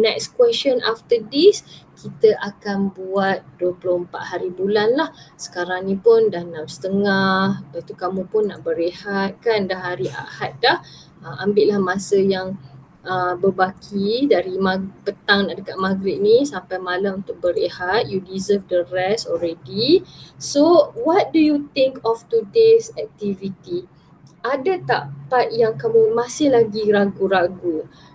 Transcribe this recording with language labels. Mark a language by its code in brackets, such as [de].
[en] Next question after this, [ms] kita akan buat 24 hari bulan lah. Sekarang ni pun dah 6.30. Lepas tu kamu pun nak berehat kan, dah hari Ahad dah. Ambillah masa yang berbaki dari petang nak dekat maghrib ni sampai malam untuk berehat. [en] You deserve the rest already. So what do you think of today's activity? [ms] Ada tak part yang kamu masih lagi ragu-ragu?